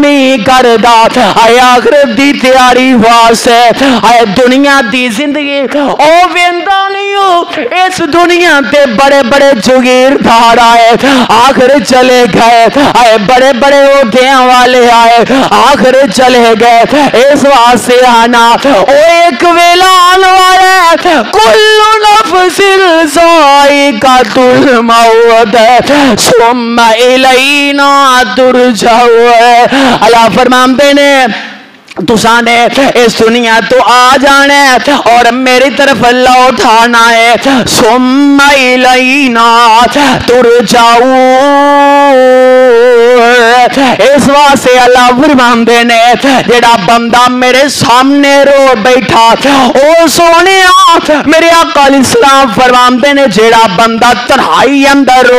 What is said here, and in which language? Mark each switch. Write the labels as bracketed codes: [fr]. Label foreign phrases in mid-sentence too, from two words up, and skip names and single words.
[pa] ਨਹੀਂ ਕਰਦਾ ਆਏ ਆਖ਼ਿਰਤ ਦੀ ਤਿਆਰੀ ਵਾਸਤੇ ਆਏ ਦੁਨੀਆ ਦੀ ਜ਼ਿੰਦਗੀ ਓ ਵੇਂਦਾ ਨਹੀਂ ਹੋ ਇਸ ਦੁਨੀਆ ਤੇ ਵੱਡੇ ਵੱਡੇ ਜਗੀਰਦਾਰ ਆਏ ਆਖ਼ਿਰ ਚਲੇ ਗਏ ਆਏ ਵੱਡੇ ਵੱਡੇ ਓਹਦਿਆਂ ਵਾਲੇ ਆਏ ਆਖ਼ਿਰ ਚਲੇ ਗਏ ਇਸ ਵਾਸਤੇ ਆਣਾ ਓ ਇਕ ਵੇਲਾ ਆਉਣ ਵਾਲਾ ਹੈ [ar] كل نفس ذائقة الموت ثم إلينا ترجعون [pa] ਅੱਲ੍ਹਾ ਫ਼ਰਮਾਤੇ ਨੇ ਤੁਸਾਂ ਨੇ ਇਸ ਦੁਨੀਆ ਤੋਂ ਆ ਜਾਣਾ ਹੈ ਔਰ ਮੇਰੀ ਤਰਫ਼ ਲੌਟ ਆਣਾ ਹੈ [ar] ثم إلينا [pa] ਤੁਰਜਾਊਨ ਇਸ ਵਾਸਤੇ ਅੱਲ੍ਹਾ ਫ਼ਰਮਾਤੇ ਨੇ ਜਿਹੜਾ ਬੰਦਾ ਮੇਰੇ ਸਾਮ੍ਹਣੇ ਰੋ ਬੈਠਾ ਓ ਸੋਹਣੇ ਮੇਰੇ ਆਕਾ ਅਲੈਹਿੱਸਲਾਮ ਫ਼ਰਮਾਤੇ ਨੇ ਜਿਹੜਾ ਬੰਦਾ ਤਨਹਾਈ ਅੰਦਰ ਰੋ